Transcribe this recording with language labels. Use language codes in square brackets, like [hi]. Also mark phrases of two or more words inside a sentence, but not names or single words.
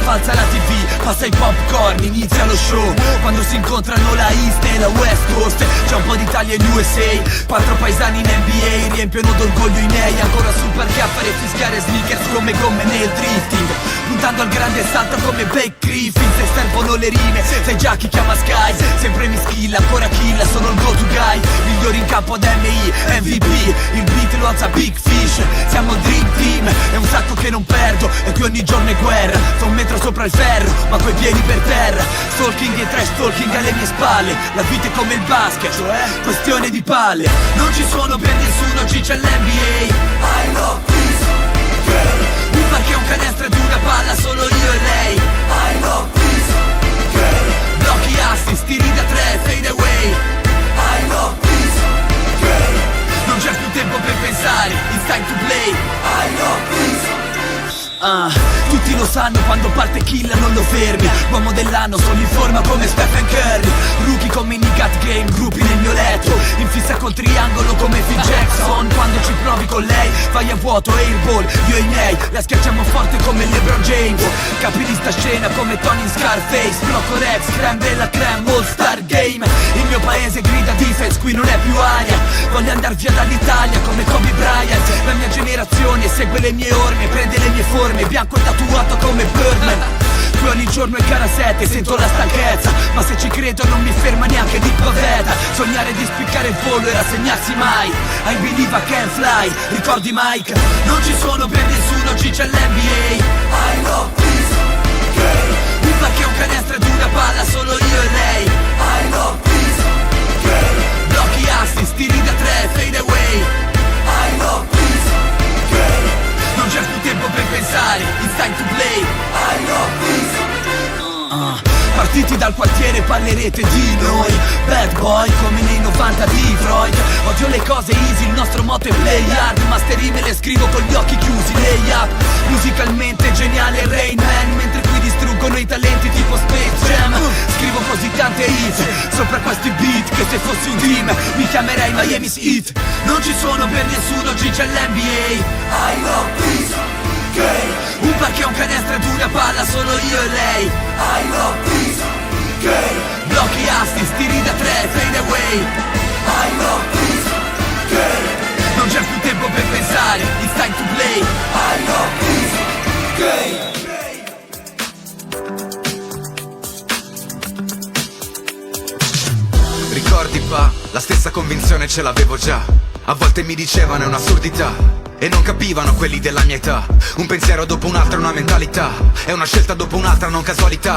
[it] Alza la TV, passa i popcorn, inizia lo show. Quando si incontrano la East e la West Coast, c'è un po' d'Italia in USA. 4 paesani in NBA riempiono d'orgoglio i miei. Ancora sul parquet a fare fischiare sneakers come gomme nel drifting, puntando al grande salto come Blake Griffin. Se servono le rime, sai già chi chiama Sky. Sempre mi skill, ancora kill, sono il [en] go-to guy. [it] Migliori in campo ad MI, MVP. Il beat lo alza Big Fish. Siamo il Dream Team, è un sacco che non perdo. E qui ogni giorno è guerra, sto un metro sopra il ferro, ma coi piedi per terra. Stalking e [en] trash talking [it] alle mie spalle. La vita è come il basket, cioè questione di palle. Non ci suono per nessuno, ci c'è l'NBA. [en] I love this girl. [it] Un parquet, un canestro ed una palla, solo io e lei. [en] I love this girl. [it] Blocchi assist, tiri da 3, [en] fade away. I love this girl. [it] Non c'è più tempo per pensare, [en] it's time to play. I love this. [it] Tutti lo sanno, quando parte kill non lo fermi. Uomo dell'anno, sono in forma come Stephen Curry. Rookie con minicut game, gruppi nel mio letto. In fissa col triangolo come Phil Jackson. Quando ci provi con lei, vai a vuoto, airball. Io e i miei, la schiacciamo forte come LeBron James. Capi di sta scena come Tony in Scarface. Blocco Rex, creme della creme, [en] all star game. [it] Il mio paese grida defense, qui non è più aria. Voglio andar via dall'Italia come Kobe Bryant. La mia generazione segue le mie orme, prende le mie forme, bianco e tatuato come Birdman. Qui ogni giorno è gara 7, sento la stanchezza, ma se ci credo non mi ferma neanche di pavetta. Sognare di spiccare il volo e rassegnarsi mai. [en] I believe I can fly, [it] ricordi Mike? Non ci sono per nessuno, ci c'è l'NBA. [en] I love this girl. [it] Un parquet, un canestro ed una palla, solo io e lei. [en] I love this girl. [it] Blocchi assist, tiri da 3, [en] fade away. I love this girl. [it] Non c'è più tempo per pensare, [en] it's time to play. I love this. [it] Partiti dal quartiere parlerete di noi. [en] Bad boy [it] come nei 90 di Freud. Odio le cose easy, il nostro motto è [en] play hard. [it] Master me le scrivo con gli occhi chiusi, lay up. Musicalmente geniale Rain Man, mentre qui distruggono i talenti tipo Space Jam. Scrivo così tante hit sopra questi beat che se fossi un team mi chiamerei Miami's Heat. Non ci sono per nessuno, ci c'è l'NBA. [en] I love this girl. [it] Un parquet, un canestro ed una palla, solo io e lei. [en] I love this girl. [it] Blocchi assist, tiri da 3, [en] fade away. I love this girl. [it] Non c'è più tempo per pensare, [en] it's time to play. I love this girl. [it] Ricordi pa, la stessa convinzione ce l'avevo già. A volte mi dicevano è un'assurdità e non capivano quelli della mia età. Un pensiero dopo un altro, una mentalità. È una scelta dopo un'altra, non casualità.